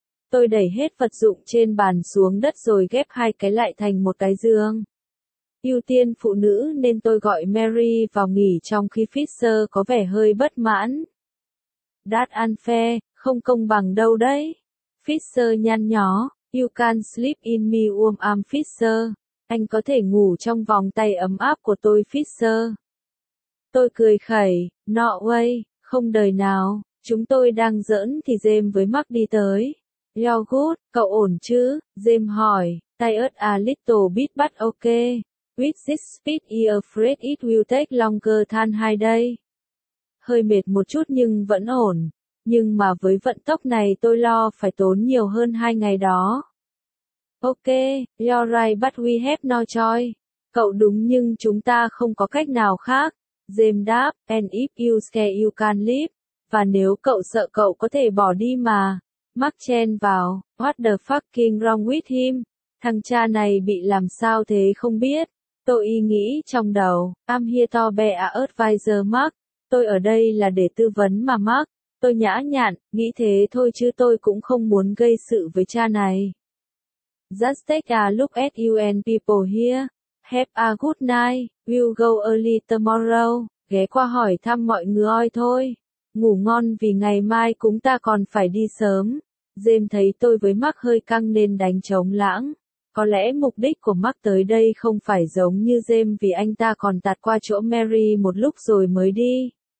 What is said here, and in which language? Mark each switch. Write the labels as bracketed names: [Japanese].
[Vietnamese] Tôi đẩy hết vật dụng trên bàn xuống đất rồi ghép hai cái lại thành một cái giường. ưu tiên phụ nữ nên tôi gọi Mary vào nghỉ trong khi Fisher có vẻ hơi bất mãn. [English] That unfair, [Vietnamese] không công bằng đâu đấy. [English] Fisher [Vietnamese] nhăn nhó, [English] you can sleep in me warm arm Fisher. [Vietnamese] Anh có thể ngủ trong vòng tay ấm áp của tôi Fisher. Tôi cười khẩy, [English] no way, [Vietnamese] không đời nào, chúng tôi đang giỡn thì James với Mark đi tới. [English] You're good, [Vietnamese] cậu ổn chứ? [English] James [Vietnamese] hỏi, [English] tired a little bit but okay. With this speed you're afraid it will take longer than 2 days. [Vietnamese] Hơi mệt một chút nhưng vẫn ổn. Nhưng mà với vận tốc này tôi lo phải tốn nhiều hơn 2 ngày đó. [English] Okay, you're right but we have no choice. [Vietnamese] Cậu đúng nhưng chúng ta không có cách nào khác. [English] James [Vietnamese] đáp, [English] and if you scare you can leave. [Vietnamese] Và nếu cậu sợ cậu có thể bỏ đi mà. Mark chen vào, [English] what the fucking wrong with him? [Vietnamese] Thằng cha này bị làm sao thế không biết. Tôi y nghĩ trong đầu, [English] I'm here to be a advisor Mark. [Vietnamese] Tôi ở đây là để tư vấn mà Mark. Tôi nhã nhặn, nghĩ thế thôi chứ tôi cũng không muốn gây sự với cha này. [English] Just take a look at you and people here. Have a good night, we'll go early tomorrow, [Vietnamese] ghé qua hỏi thăm mọi người thôi. Ngủ ngon vì ngày mai chúng ta còn phải đi sớm. James thấy tôi với Mark hơi căng nên đánh trống lãng. Có lẽ mục đích của Mark tới đây không phải giống như James vì anh ta còn tạt qua chỗ Mary một lúc rồi mới đi.